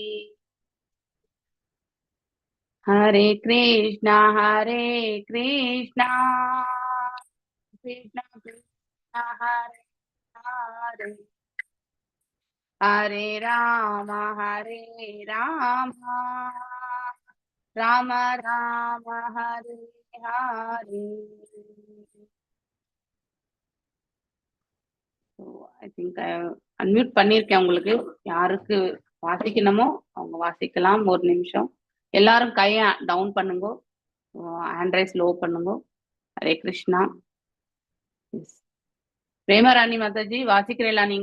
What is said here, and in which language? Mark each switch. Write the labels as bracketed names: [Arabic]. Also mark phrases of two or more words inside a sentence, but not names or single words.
[Hindi] हरे कृष्णा कृष्णा कृष्णा हरे हरे हरे राम राम राम हरे हरे [English] I think unmute [Hindi] பண்ணியிருக்கேன். [Tamil] உங்களுக்கு யாருக்கு வாசிக்கணுமோ அவங்க வாசிக்கலாம். ஒரு நிமிஷம் எல்லாரும் கையை டவுன் பண்ணுங்க, [English] hand raise low [Tamil] பண்ணுங்க. ஹரே கிருஷ்ணா. பிரேமராணி மாதாஜி வாசிக்கிறீங்களா நீங்க?